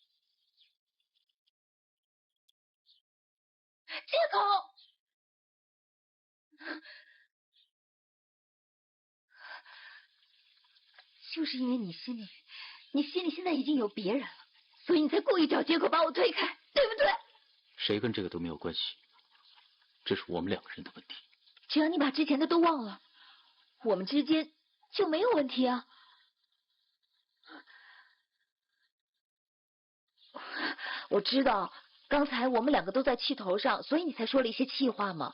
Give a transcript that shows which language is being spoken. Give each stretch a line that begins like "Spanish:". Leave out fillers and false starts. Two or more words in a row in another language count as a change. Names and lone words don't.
Chinese: 借口！就是因為你心裡現在已經有別人了，所以你才故意找借口把我推開，對不對？誰跟這個都沒有關係，這是我們兩個人的問題。只要你把之前的都忘了，我們之間就沒有問題啊。我知道剛才我們兩個都在氣頭上，所以你才說了一些氣話嘛。